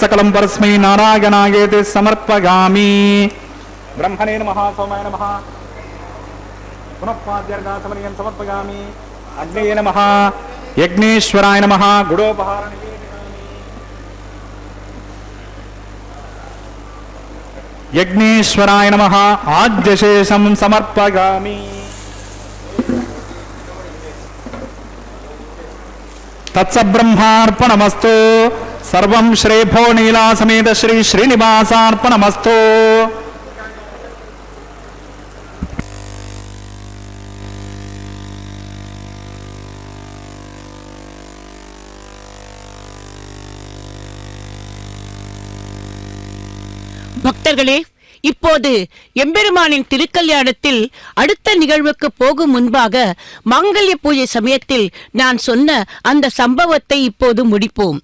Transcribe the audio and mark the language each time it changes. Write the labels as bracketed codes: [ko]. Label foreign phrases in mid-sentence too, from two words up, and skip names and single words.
[sa] सकलं परस्मै नारायणायेति समर्पयामि ब्रह्मणे नमः सोमाय नमः पुनःपाद्यर्घासमनीयं समर्पयामि अग्नये नमः यज्ञेश्वराय नमः गुडोपहारणे यज्ञेश्वराय नमः आद्यशेषं समर्पयामि తత్సబ్రహ్మార్పణమస్తు. సర్వం శ్రీభో నీలా సమేత శ్రీ శ్రీనివాసార్పణమస్తు. [ta] பக்தர்களே, இப்போது எம்பெருமானின் திருக்கல்யாணத்தில் அடுத்த நிகழ்வுக்கு போகும் முன்பாக மாங்கல்ய பூஜை சமயத்தில் நான் சொன்ன அந்த சம்பவத்தை இப்போது முடிப்போம்.